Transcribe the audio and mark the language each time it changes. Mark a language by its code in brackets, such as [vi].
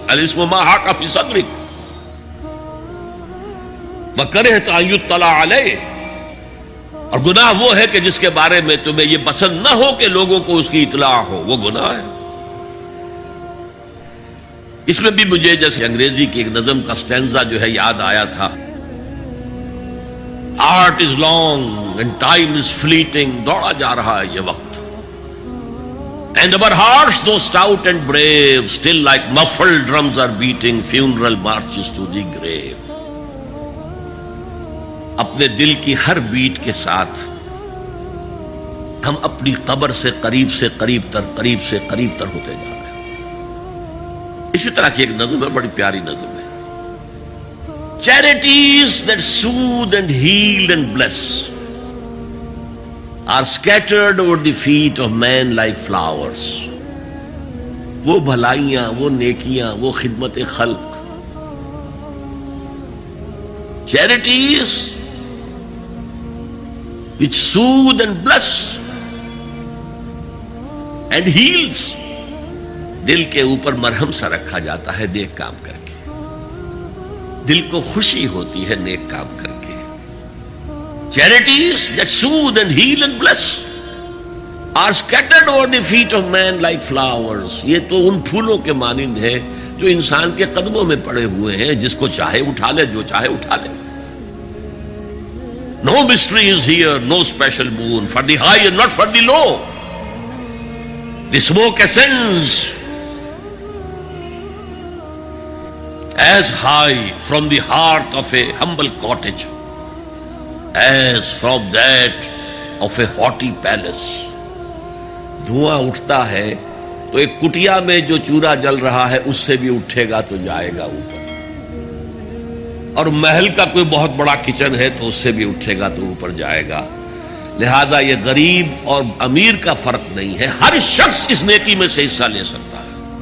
[ar] الاسم ما حاک فی صدرک وکرہت ان یطلع علیہ، [ur] اور گناہ وہ ہے کہ جس کے بارے میں تمہیں یہ پسند نہ ہو کہ لوگوں کو اس کی اطلاع ہو، وہ گناہ ہے. اس میں بھی مجھے جیسے انگریزی کی ایک نظم کا سٹینزا جو ہے یاد آیا تھا. [en] art is long and time is fleeting, [ur] دوڑا جا رہا ہے یہ وقت. [en] And our hearts though stout and brave still like muffled drums are beating funeral marches to the grave. [ur] اپنے دل کی ہر بیٹ کے ساتھ ہم اپنی قبر سے قریب سے قریب تر، قریب سے قریب تر ہوتے جا رہے ہیں. اسی طرح کی ایک نظم ہے، بڑی پیاری نظم ہے. [en] Charities that soothe and heal and bless are scattered over the feet of men like flowers. [ur] وہ بھلائیاں، وہ نیکیاں، وہ خدمت خلق، [en] charities which soothe and bless and heals، [ur] دل کے اوپر مرہم سا رکھا جاتا ہے نیک کام کر کے. دل کو خوشی ہوتی ہے نیک کام کر کے. [en] Charities that soothe and heal and bless are scattered over the feet of men like flowers. [ur] یہ تو ان پھولوں کے مانند ہے جو انسان کے قدموں میں پڑے ہوئے ہیں، جس کو چاہے اٹھا لے، جو چاہے اٹھا لے. [en] No mystery is here, no special boon for the high and not for the low. The smoke ascends as high from the hearth of a humble cottage as from that of a haughty palace. [ur] دھواں اٹھتا ہے تو ایک کٹیا میں جو چورا جل رہا ہے اس سے بھی اٹھے گا تو جائے گا اوپر، اور محل کا کوئی بہت بڑا کچن ہے تو اس سے بھی اٹھے گا تو اوپر جائے گا. لہذا یہ غریب اور امیر کا فرق نہیں ہے، ہر شخص اس نیکی میں سے حصہ لے سکتا ہے.